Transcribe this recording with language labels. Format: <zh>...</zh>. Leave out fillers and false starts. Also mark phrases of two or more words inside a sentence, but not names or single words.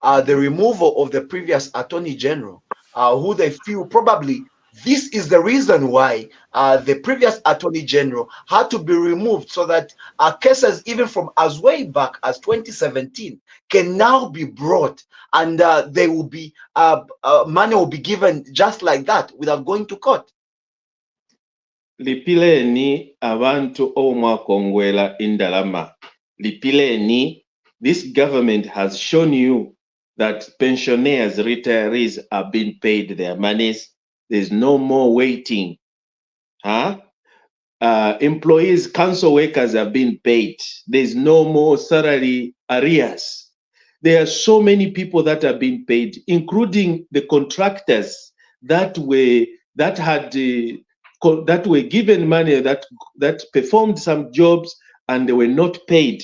<en>removal of the previous Attorney General, who they feel probably This is the reason why the previous Attorney General had to be removed, so that cases even from as way back as 2017 can now be brought, and they will be money will be given just like that without going to court.</en> <bem>Lipileni abantu omwakongwela indalama. Lipileni,</bem> <en>this government has shown you that pensioners, retirees are being paid their monies. There's no more waiting. Huh? Employees, council workers are being paid. There's no more salary arrears. There are so many people that are being paid, including the contractors that were given money, that performed some jobs and they were not paid.</en>